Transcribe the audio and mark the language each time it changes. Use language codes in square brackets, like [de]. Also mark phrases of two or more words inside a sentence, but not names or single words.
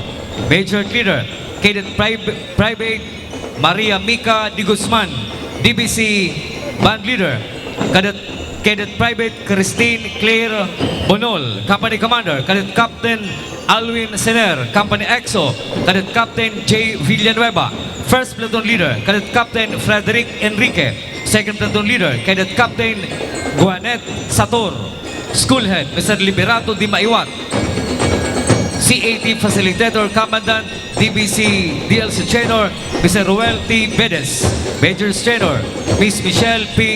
[en] Major Leader, Cadet Private Maria Mica Di Guzman, DBC Band Leader. Cadet Private Christine Claire Bonol, Company Commander. Cadet Captain Alwin Sener, Company EXO. Cadet Captain J. Villanueva, First Platoon Leader. Cadet Captain Frederick Enrique, Second Platoon Leader. Cadet Captain Juanet Sator, School Head Mr. Liberato Di Maiwat, C80 Facilitator Commandant DBC DLC Trainer Mr. Ruel T. Bedes, Major Trainer Miss Michelle P.